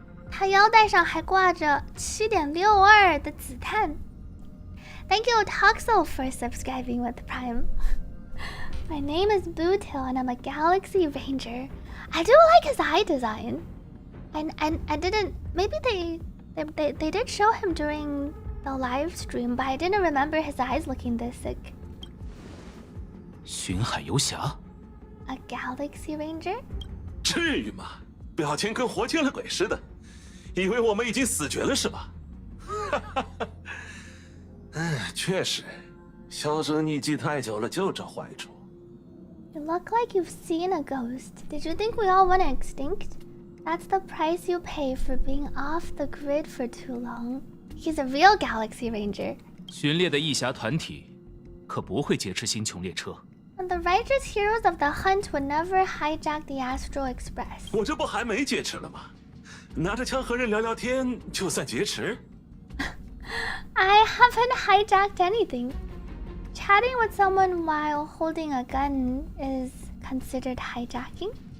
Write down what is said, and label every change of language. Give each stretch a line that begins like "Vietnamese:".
Chinese: 他腰带上还挂着7.62的子弹。
English: Thank you, Toxo, for subscribing with Prime. My name is Bootil, and I'm a Galaxy Ranger. I do like his eye design. And I didn't. Maybe they did show him during the live stream, but I didn't remember his eyes looking this sick.
Chinese: 巡海游侠，
English: a Galaxy Ranger?
Chinese: 至于吗？表情跟活见了鬼似的，以为我们已经死绝了是吧？哈哈哈。确实，销声匿迹太久了就这坏处。
English: You look like you've seen a ghost. Did you think we all went extinct? That's the price you pay for being off the grid for too long. He's a real Galaxy Ranger.
Chinese: 巡猎的义侠团体可不会劫持星穹列车。
English: And the righteous heroes of the hunt would never hijack the Astral Express.
Chinese: 我这不还没劫持了吗？拿着枪和人聊聊天就算劫持？
English: I haven't hijacked anything. Chatting with someone while holding a gun is considered hijacking?